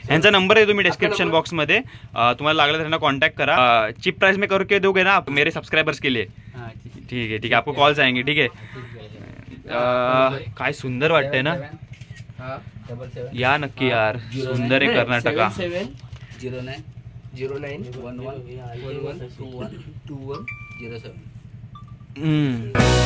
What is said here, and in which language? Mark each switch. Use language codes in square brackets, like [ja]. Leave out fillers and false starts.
[mr] यांचा नंबर आहे तुम्ही डिस्क्रिप्शन बॉक्स मध्ये. तुम्हाला लागलं तर त्यांना कॉन्टॅक्ट करा. [hi] चीप प्राइस में करके दोगे ना मेरे सब्सक्राइबर्स के लिए. ठीक है ठीक है, आपको कॉल्स आएंगे. [mr] ठीक आहे. काय सुंदर वाटतंय ना. या नक्की यार, सुंदर आहे कर्नाटका. 0911212107.